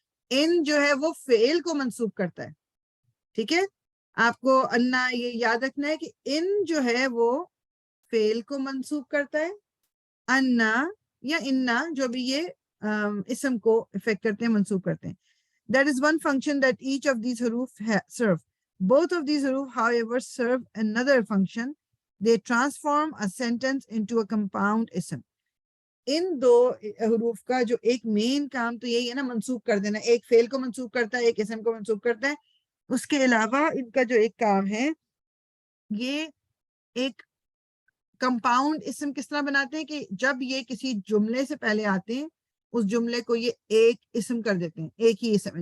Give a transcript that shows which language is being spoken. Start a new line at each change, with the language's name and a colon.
Urdu: ان جو ہے وہ فعل کو منسوب کرتا ہے. ٹھیک ہے, آپ کو انا یہ یاد رکھنا ہے کہ ان جو ہے وہ فعل کو منسوب کرتا ہے, انا یا انا جو بھی یہ اسم کو افیکٹ کرتے ہیں, منسوب کرتے ہیں.
English: That is one function that each of these حروف serve. Both of these حروف, however, serve another function. They transform a sentence into a compound ism.
Urdu: ان دو حروف کا جو ایک مین کام تو یہی ہے نا, منسوب کر دینا. ایک فعل کو منسوب کرتا ہے, ایک اسم کو منسوب کرتا ہے. اس کے علاوہ ان کا جو ایک کام ہے, یہ ایک کمپاؤنڈ اسم کس طرح بناتے ہیں کہ جب یہ کسی جملے سے پہلے آتے ہیں, اس جملے کو یہ ایک اسم کر دیتے ہیں, ایک ہی اسم ہے.